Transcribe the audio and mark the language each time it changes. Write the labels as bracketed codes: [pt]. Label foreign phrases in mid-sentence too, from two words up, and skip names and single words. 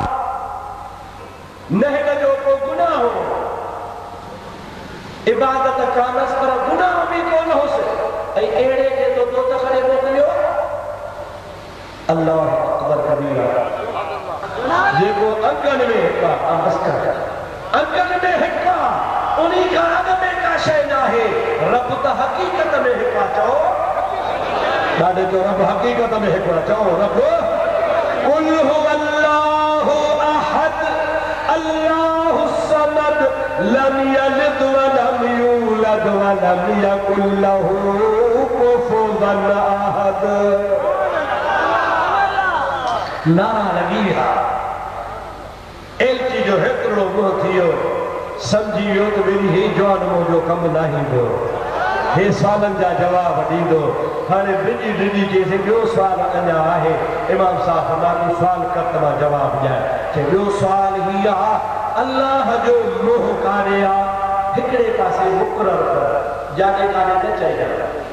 [sd] न हिन जो को गुनाह हो इबादत कानस पर गुनाह बि कोन होसि ऐं अहिड़े खे तो दोज़ख में मोकिलियो [ar] अल्लाह अकबर [sd] कबीरा जेको अंगनि में हिकु अंगनि में हिकु उन्हीं का अग में का शय ना है रब त हकीकत में हिकु चओ ॾाढे जो रब हकीकत में हिकु चओ रब [ar] قل هو الله أحد الله الصمد لم يلد ولم يولد ولم يكن له كفوا أحد [sd] नारा लगी है एलची जो हेतिरो मुंहुं थियो समझी वियो त मेरी ही जवान मुंहिंजो कमु न ईंदो हे सुवालनि जा जवाब ॾींदो हाणे डिॼी डिॼी चइसि ॿियो सुवाल अञा आहे इमाम साहब फरमायो सुवाल कर त मां जवाबु ॾियां चए ॿियो सुवाल ही आहे अल्लाह जो मुंहुं काॾे आहे हिकिड़े पासे मुक़ररु कर जाॾे काॾे न चइजां